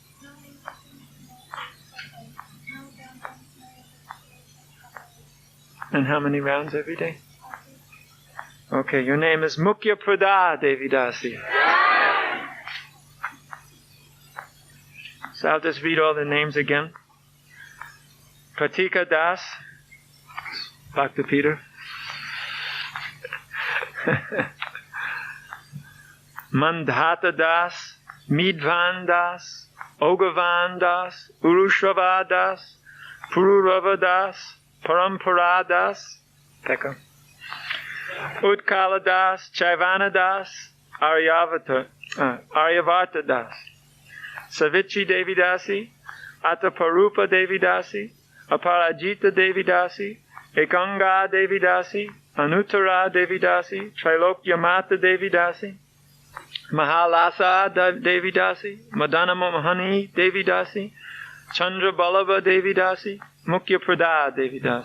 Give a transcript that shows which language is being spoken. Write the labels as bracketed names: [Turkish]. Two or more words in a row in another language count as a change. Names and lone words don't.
[English] And how many rounds every day? Okay, your name is Mukhya Prada Devi Dasi. So I'll just read all the names again. Pratika Das, Bhakta Peter. Mandhata Das, Midvan Das, Ogavan Das, Urushrava Das, Pururava Das, Parampara Das, Pekka. Utkala Das, Chaivana Das, Aryavarta Das, Savichi Devi Dasi, Ataparupa Devi Dasi, Aparajita Devi Dasi, Ekanga Devi Dasi, Anuttara Devi Dasi, Trilokya Mata Devi Dasi, Mahalasa Devi Dasi, Madana Mohani Devi Dasi, Chandra Balava Devi Dasi, Mukya Prada Devi Dasi.